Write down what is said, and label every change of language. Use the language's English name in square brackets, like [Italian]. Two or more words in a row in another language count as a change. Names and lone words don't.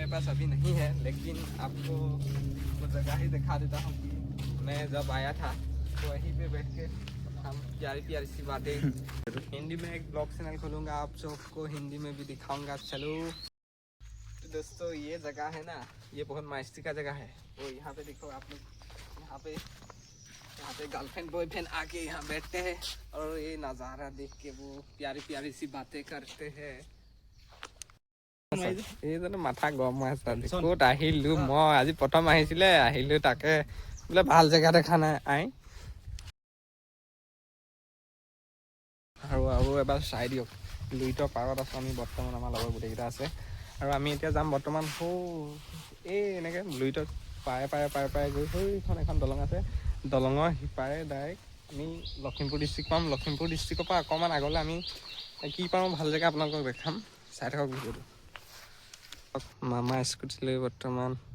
[Hindi] पास अभी नहीं है लेकिन आपको वो जगह ही दिखा देता हूँ कि मैं जब आया था तो वहीं पे बैठ के हम प्यारी प्यारी सी बातें हिंदी में एक ब्लॉग चैनल खोलूँगा आप सबको हिंदी में भी दिखाऊंगा चलो तो दोस्तों ये जगह है ना ये बहुत मस्ती का जगह है वो यहाँ पे देखो आप लोग यहाँ पे [English] girlfriend boyfriend [Hindi] आके यहाँ बैठते हैं और ये नज़ारा देख के वो प्यारी प्यारी सी बातें करते हैं [Assamese] এই জানো মাথা গৰম হৈ আছে ক'ত আহিলোঁ মই আজি প্ৰথম আহিলোঁ তাকে বোলে ভাল জেগা দেখা নাই আৰু এবাৰ চাই দিয়ক লুইতৰ পাৰত আছোঁ আমি বৰ্তমান আমাৰ লগৰ গোটেইকেইটা আছে আৰু আমি এতিয়া যাম বৰ্তমান এই এনেকৈ লুইতৰ পাৰে গৈ সেইখন এখন দলং আছে দলঙৰ সিপাৰে ডাইৰেক্ট আমি লখিমপুৰ ডিষ্ট্ৰিক্ট পাম লখিমপুৰ ডিষ্ট্ৰিক্টৰ পৰা অকণমান আগলৈ আমি কি পাওঁ ভাল জেগা আপোনালোকক দেখাম চাই থাকক ভিডিঅ'টো মামা স্কুটি লৈ বৰ্তমান